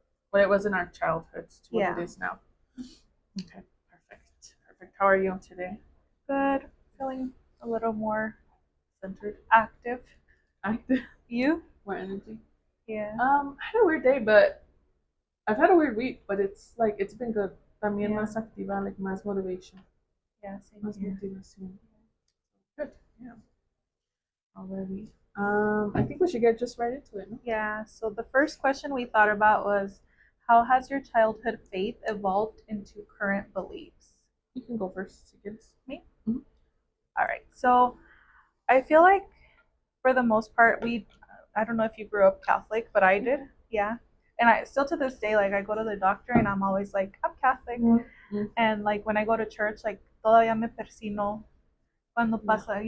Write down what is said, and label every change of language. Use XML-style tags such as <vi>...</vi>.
<en>What it was in our childhoods to what it is now. Okay, perfect. How are you today? Good. Feeling a little more centered, active. You? More energy. Yeah. I had a weird day, but I've had a weird week, but it's been good.</en> <es>También más activa, like más motivation.</es> <en>Yeah, same</en> <es>más</es> <en>here. motivation. Good. Yeah. Already. I think we should get just right into it, no? Yeah. So the first question we thought about was, how has your childhood faith evolved into current beliefs? You can go first, I guess. Me? Mm-hmm. All right. So I feel like for the most part, I don't know if you grew up Catholic, but I did. Yeah. And I still to this day, like I go to the doctor and I'm always like, I'm Catholic. Mm-hmm. And like when I go to church, like</en> <es>todavía me persino cuando pasa.</es>